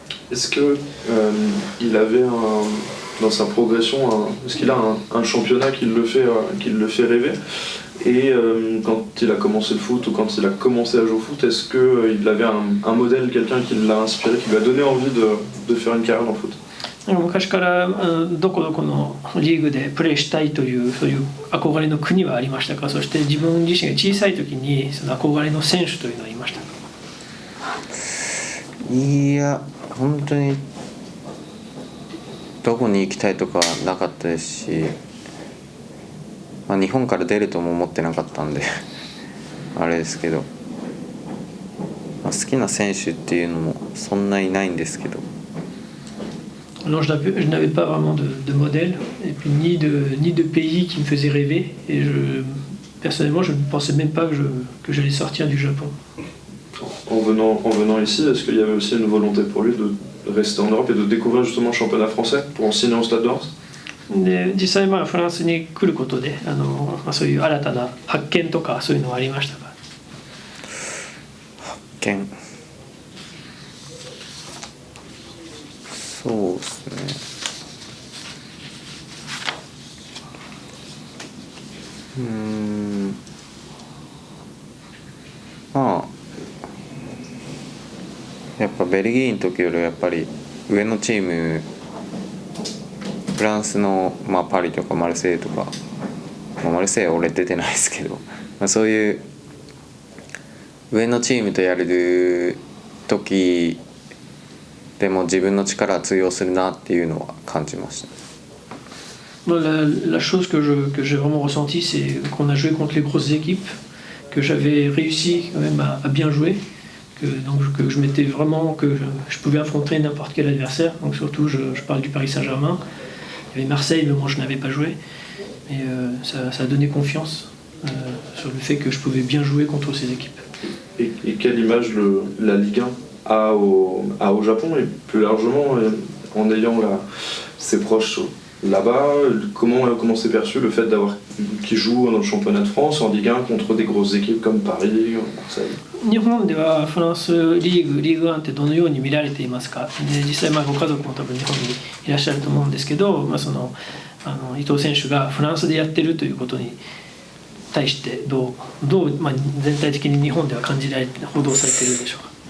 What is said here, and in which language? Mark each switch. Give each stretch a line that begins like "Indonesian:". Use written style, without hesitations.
French: Est-ce qu'il avait dans sa progression, est-ce qu'il a un championnat qui le fait rêver? Et quand il a commencé le foot ou quand il a commencé à jouer au foot, est-ce qu'il avait un modèle, quelqu'un qui l'a inspiré, qui lui a donné envie de faire une carrière dans le foot?
Japanese: 昔からどこどこのリーグでプレーしたいというそういう憧れの国はありましたか？そして自分自身が小さい時にその憧れの選手というのはいましたか？いや、本当にどこに行きたいとかなかったですし、日本から出るとも思ってなかったんであれですけど、好きな選手っていうのもそんなにないんですけど。
French: Alors je n'avais pas vraiment de modèle et puis ni de pays qui me faisait rêver et personnellement je ne pensais même pas que j'allais sortir du Japon. En venant ici, est-ce qu'il y avait aussi une volonté pour lui de rester en Europe et de découvrir justement le championnat français pour en signer au Stade de Reims?
Japanese: で実際フランスに来ることでそういう新たな発見とかそういうのはありましたか？発見、そうですね。やっぱベルギーの時よりやっぱり上のチーム、フランスの、パリとかマルセイユとか、マルセイユは俺出てないですけど、そういう上のチームとやる時でも自分の力は通用するなっていうのは感じました。
French: La chose que j'ai vraiment ressentie, c'est qu'on a joué contre les grosses équipes, que j'avais réussi quand même à bien jouer, que je m'étais vraiment, que je pouvais affronter n'importe quel adversaire. Donc surtout, je parle du Paris Saint-Germain. Il y avait Marseille, mais moi je n'avais pas joué. Et ça a donné confiance sur le fait que je pouvais bien jouer contre ces équipes. Et quelle image la Ligue 1 a au Japon et plus largement en ayant ses proches là-bas, comment c'est perçu le fait qu'ils jouent dans le championnat de France en Ligue 1 contre des grosses équipes comme Paris, Marseille?
Japanese: 日本ではフランスリーグ1ってどのように見られていますか。で実際ご家族も多分日本にいらっしゃると思うんですけど、伊藤選手がフランスでやってるということに対してどう、全体的に日本では感じられて報道されているでしょうか。